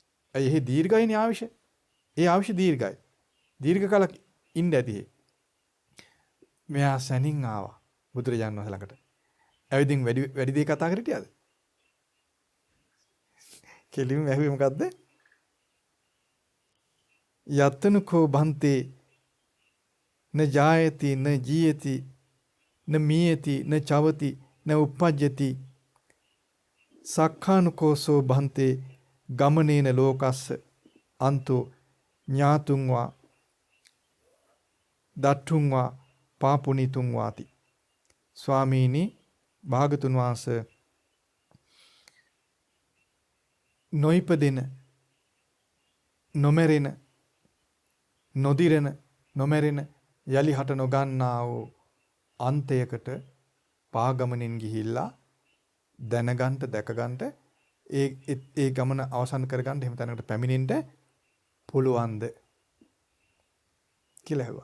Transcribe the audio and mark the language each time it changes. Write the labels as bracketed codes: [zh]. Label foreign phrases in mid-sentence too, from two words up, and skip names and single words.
[si] එහි දීර්ඝයිනේ ආවිෂ. ඒ ආවිෂ දීර්ඝයි. දීර්ඝ කාලක් ඉන්න ඇති. මෙයා සැනින් ආවා බුදුරජාණන් වහන්සේ ළඟට. ඇවිදින් වැඩි දේ කතා කර හිටියද? කෙලින්ම ඇහුවේ මොකද්ද? [pi] යතනුකෝ බන්තේ න ජායති න ජීයති න මීයති න චවති න උප්පජ්ජති සක්ඛානුකෝසෝ බන්තේ ගමනේන ලෝකස්ස අන්තෝ ඥාතුන් වා දට්ඨුන් වා පාපුනිතුන් වාති. [si] ස්වාමීනි භාගතුන් වහන්සේ නොයිපදෙන නොමෙරෙන නොදිරෙන නොමෙරෙන යලි හට නොගන්නා වූ අන්තයකට පාගමනින් ගිහිල්ලා දැනගන්න දැකගන්න ඒ ගමන අවසන් කරගන්න එහෙම තැනකට පැමිණෙන්න පුළුවන්ද කියලා ඇහුවා.